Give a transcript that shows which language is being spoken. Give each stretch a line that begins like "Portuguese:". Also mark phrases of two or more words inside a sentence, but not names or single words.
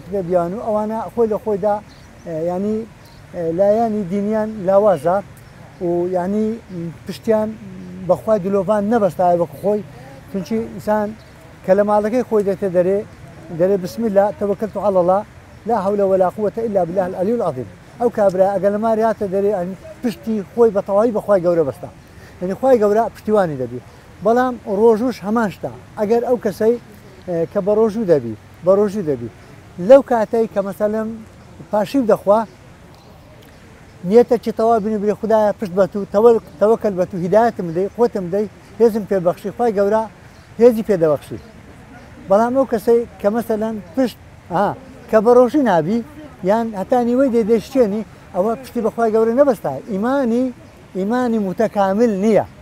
Central Kurdish: کردە بیان و ئەوانە خۆی لە خۆیدا ینی لایەنی دینیان لاوازە و ینی پشتیان بەخوای دلۆڤان نەبەستایە وەکو خۆی چونکی ئینسان کە لە ماڵەکەی خۆی دێتە دەرێ
Arabic: بسم الله توكلت على الله لا حول ولا قوة إلا بالله العلي العظيم
Central Kurdish: ئەو کابرا ئەگەر لە ماری هاتە دەرێ پشتی خۆی بە تەواوی بەخوای گەورە بەستا یعنی خوای گەورە پشتیوانی دەبی بەڵام ڕۆژوش هەمان شتا ئەگەر ئەو کەسەی کە بە ڕۆژوو دەبی لەو کاتەی کە مەسەلەن پاشیو دەخوا نیەتە چی تەوا بینی بێ خدایە پشت بە تو تەوەکەل بە تو هیدایەتم بدەی قوتم بدەی هێزم پێبەخشی خوای گەورە هێزی پێدەبەخشی بەڵام ئەو کەسەی کە مەسەلەن پشت کە بە ڕۆژی نابی یان هەتا نیوەی دەیدەشتێنی ئەوە پشتی بەخوای گەورە نەبەستا ئیمانی متەکامل نییە